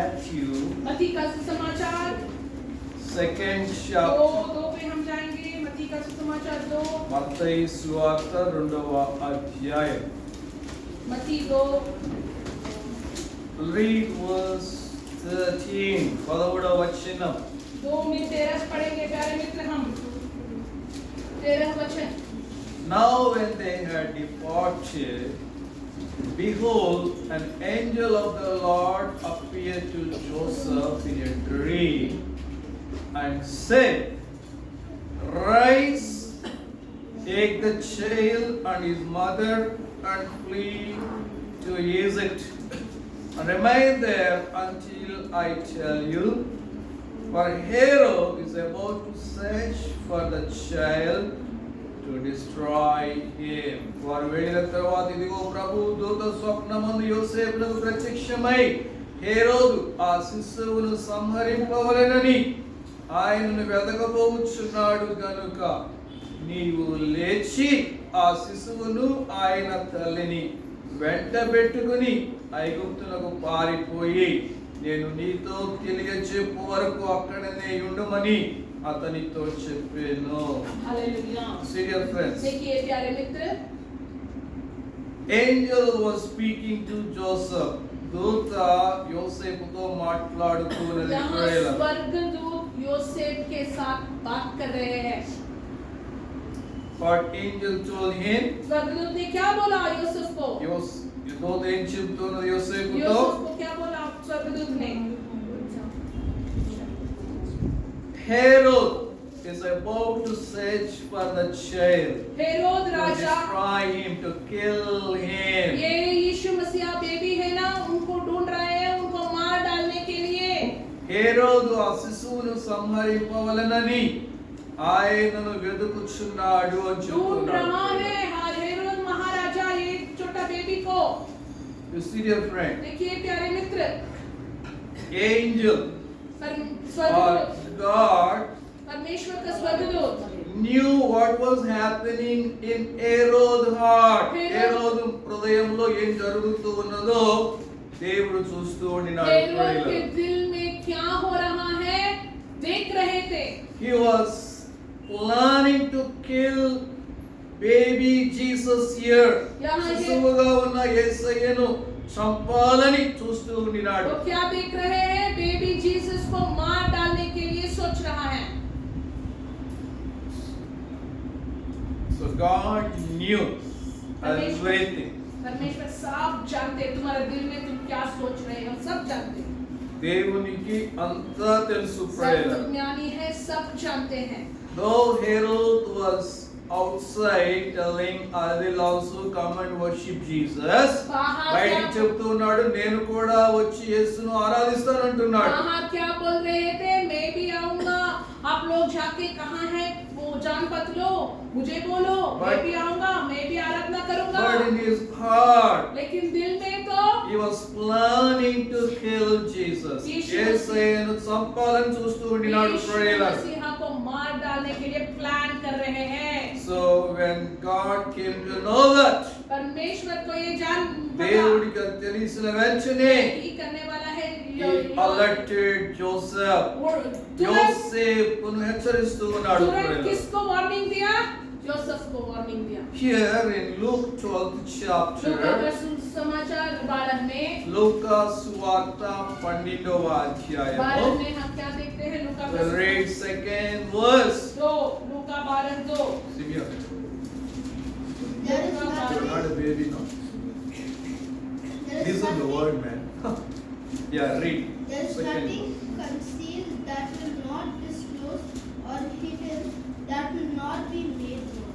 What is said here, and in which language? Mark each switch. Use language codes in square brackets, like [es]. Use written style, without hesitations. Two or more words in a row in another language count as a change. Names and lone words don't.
[en] Matthew, [hi] मत्ती का सुसमाचार [en] 2nd [hi] दो [en] chapter. [hi] पे हम जाएंगे। मत्ती का सुसमाचार 2, [te] మత్తయి సువార్త 2వ అధ్యాయం. [hi] मत्ती 2 [en] Read verse 13. [te] 11వ వచనం. [hi] 2 में 13 पढ़ेंगे प्यारे मित्र हम। 13 वचन। [en] Now when they had departed, behold, an angel of the Lord appeared to Joseph in a dream and said, Rise, take the child and his mother and flee to Egypt, and remain there until I tell you, for Herod is about to search for the child to destroy him. [te] వారు వెళ్ళిన తరువాత ఇదిగో ప్రభు దూత స్వప్నమందు యోసేపునకు ప్రత్యక్షమై హేరోదు ఆ శిశువును సంహరింపవలెనని ఆయనను వెదకబోచున్నాడు గనుక నీవు లేచి ఆ శిశువును ఆయన తల్లిని వెంట పెట్టుకుని ఐగుప్తునకు పారిపోయి నేను నీతో తెలియచెప్పు వరకు అక్కడనే ఉండుమని అతనితో చెప్పాను. [hi] हालेलुया। [en] Serious friends. [hi] देखिए प्यारे मित्र, [en] Angel was speaking to Joseph. [te] దూత యోసేపుతో మాట్లాడుతున్నది. [hi] यहाँ स्वर्गदूत योसेफ के साथ बात कर रहे हैं। [en] But angel told him, [hi] स्वर्गदूत ने क्या बोला यूसुफ को? [te] దూత ఏం చెప్తున్నది యోసేపుతో? [hi] यूसुफ को क्या बोला स्वर्गदूत ने? [en] Herod is about to search for the child, [hi] हेरोद [en] to [hi] राजा, [en] destroy him, to kill him. [hi] ये यीशु मसीहा बेबी है ना, उनको ढूंढ रहे हैं, उनको मार डालने के लिए। [te] హేరోదు ఆ శిశువును సంహరింపవలెనని ఆయనను వెదుకుచున్నాడు అని [hi] ढूंढ रहा [te] చెప్తున్నాడు. [hi] है हेरोद महाराजा ये छोटा बेबी को। [en] You see dear friend, [hi] देखिए प्यारे मित्र, [en] angel or [hi] स्वर्गदूत, [en] God [hi] परमेश्वर का स्वर्गदूत [en] knew what was happening in Herod's heart. [te] హేరోదు హృదయంలో ఏం జరుగుతూ ఉన్నదో దేవుడు చూస్తూ ఉండినాడు. [hi] हेरोद के दिल में क्या हो रहा है देख रहे थे। [en] He was planning to kill baby Jesus here. [te] శిశువుగా ఉన్న యేసయ్యను చంపాలని చూస్తూ ఉండినాడు. [hi] वो क्या देख रहे हैं? बेबी जीसस को मार डालने के लिए सोच रहा है। [en] So God knew everything. [hi] परमेश्वर सब जानते, तुम्हारे दिल में तुम क्या सोच रहे हो सब जानते। [te] దేవునికి అంతా తెలుసు [hi] सब [te] ప్రేరణ. [hi] ज्ञानी है, सब जानते हैं। [en] Though Herod was outside telling I will also come and worship Jesus, [te] బయటికి చెప్తున్నాడు నేను కూడా వచ్చి యేసును ఆరాధిస్తాను అంటున్నాడు. [hi] बाहर क्या बोल रहे थे? मैं भी आऊंगा, आप लोग जाके कहाँ है वो जान पत लो, मुझे बोलो, मैं भी आऊंगा, मैं भी आराधना करूंगा। [en] But in his heart [hi] लेकिन दिल में तो [en] he was planning to kill Jesus. [te] యేసయ్యను చంపాలని చూస్తూ ఉండినాడు ప్రేరణ. [hi] मसीहा को मार डालने के लिए प्लान कर रहे हैं। [en] So when God came to know that, [hi] परमेश्वर को ये जान [te] దేవుడికి తెలిసిన వెంటనే [hi] ही करने वाला है। [en] he alerted Joseph. [te] యోసేపును హెచ్చరిస్తూ ఉన్నాడు [hi] तुरंत [te] ప్రేరణ. [hi] किसको वार्निंग दिया? जोसेफ को वार्निंग दिया। [en] Here in Luke 12th chapter, [hi] लूका का सुसमाचार 12 में [te] లూకా సువార్త 12వ అధ్యాయము [hi] 12 में हम क्या देखते हैं? लूका का [en] we'll read second verse. [hi] 2, लूका 12:2। [en] Simeon, There is you're nothing, not a baby now. there is Listen the nothing, word, man. Yeah, read. there is Second. nothing concealed that will not disclose or hidden that will not be made known.